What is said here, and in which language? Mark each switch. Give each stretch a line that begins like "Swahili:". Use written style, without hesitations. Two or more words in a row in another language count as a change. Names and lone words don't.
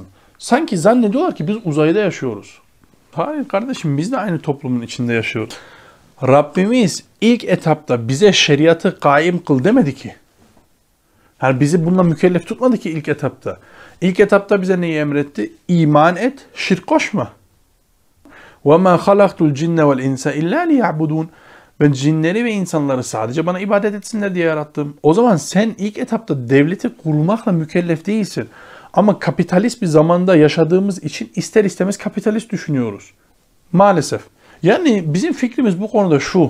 Turkish: Sanki zannediyorlar ki biz uzayda yaşıyoruz. Hayır kardeşim, biz de aynı toplumun içinde yaşıyoruz. Rabbimiz ilk etapta bize şeriatı kaim kıl demedi ki. Yani bizi bununla mükellef tutmadı ki ilk etapta. İlk etapta bize neyi emretti? İman et, şirk koşma.
Arabic: وَمَا خَلَقْتُ الْجِنَّ وَالْاِنْسَ اِلَّا لِيَعْبُدُونَ
Turkish: Ben cinleri ve insanları sadece bana ibadet etsinler diye yarattım. O zaman sen ilk etapta devleti kurmakla mükellef değilsin. Ama kapitalist bir zamanda yaşadığımız için ister istemez kapitalist düşünüyoruz. Maalesef. Yani bizim fikrimiz bu konuda şu.